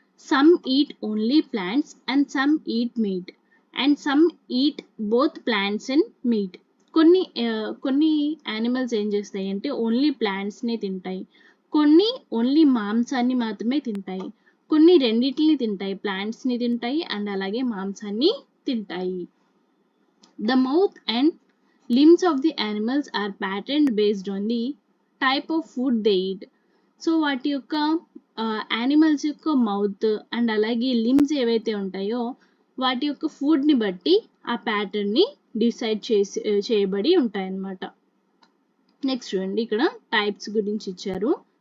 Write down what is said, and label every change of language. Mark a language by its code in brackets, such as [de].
[en] Some eat only plants and some eat meat and some eat both plants and meat. [te] కొన్ని animals ఏం చేస్తాయి అంటే only ప్లాంట్స్ని తింటాయి, కొన్ని ఓన్లీ మాంసాన్ని మాత్రమే తింటాయి, కొన్ని రెండింటిని తింటాయి, ప్లాంట్స్ని తింటాయి అండ్ అలాగే మాంసాన్ని తింటాయి. [en] The mouth and limbs of the animals are patterned based on the type of food they eat. [te] So వాటి యొక్క యానిమల్స్ యొక్క మౌత్ అండ్ అలాగే లిమ్స్ ఏవైతే ఉంటాయో వాటి యొక్క ఫుడ్ని బట్టి ఆ ప్యాటర్న్ని డిసైడ్ చేయబడి ఉంటాయన్నమాట. నెక్స్ట్ చూడండి, ఇక్కడ టైప్స్ గురించి ఇచ్చారు.